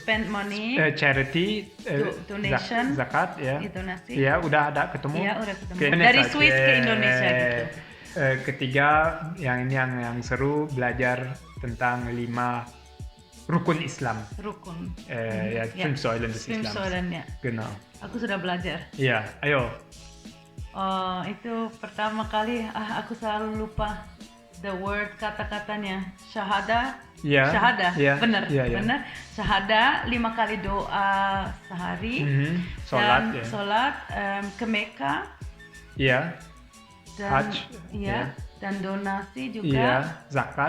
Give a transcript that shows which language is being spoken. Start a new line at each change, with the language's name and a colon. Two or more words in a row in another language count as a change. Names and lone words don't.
English: Spend money. charity, Donation.
Indonesian: zakat ya. Donasi. Iya, udah ada ketemu. Iya, udah ketemu. Ke Indonesia. Dari Swiss ke Indonesia gitu. Ketiga, yang ini yang seru, belajar tentang 5 rukun Islam. Rukun. Ya,
German: fünf Säulen des Fünf Islams. Säulen, ya. Genau.
Indonesian: Aku sudah belajar. Iya, ayo. Itu pertama kali aku selalu lupa
English: the word
Indonesian: kata-katanya. Syahada. Iya. Syahada. Iya, Benar. iya, iya. Benar. Syahada 5 kali doa sehari. Sholat Dan ya. sholat ke Mekah. Iya. Dan Hajj, iya. ya. Dan donasi juga. Iya, zakat.